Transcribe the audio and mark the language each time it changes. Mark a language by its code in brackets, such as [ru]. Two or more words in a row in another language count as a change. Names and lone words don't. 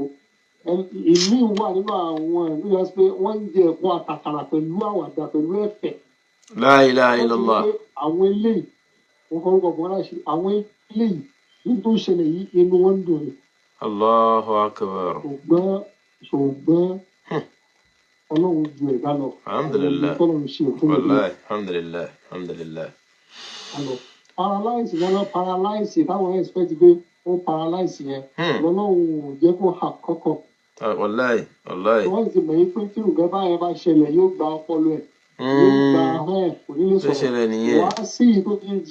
[yo] Ìmí wà nínú àwọn ìlú yẹn pé wọ́n ń jẹ ẹ̀kọ́ àtàkàrà pẹ̀lú àwàdà pẹ̀lú ẹ̀fẹ̀. [ar] لا إله إلا الله. [yo] Àwọn eléyìí wọ́n kọ́ orúkọ bọ́lá ṣe àwọn eléyìí ní tó ń ṣẹlẹ̀ yìí inú wọn ń dùn ni. [ar] الله أكبر. [yo] ṣùgbọ́n ọlọ́run ju ẹ̀dá lọ. [ar] Alhamdulillah. والله الحمد لله الحمد لله. [yo] Paralyze táwọn expect pé ó paralyze yẹn lọ́lọ́run ò jẹ́ kó hà kọ́kọ́. [ar] والله والله. [yo] wọ́n ti mọ̀ yín pé tí nǹkan báyẹn bá ṣẹlẹ̀ yóò gba ọpọlọ ẹ̀ yóò gba ahọ́n ẹ̀ kò ní lè sọ̀rọ̀ wá sí i tó kejì.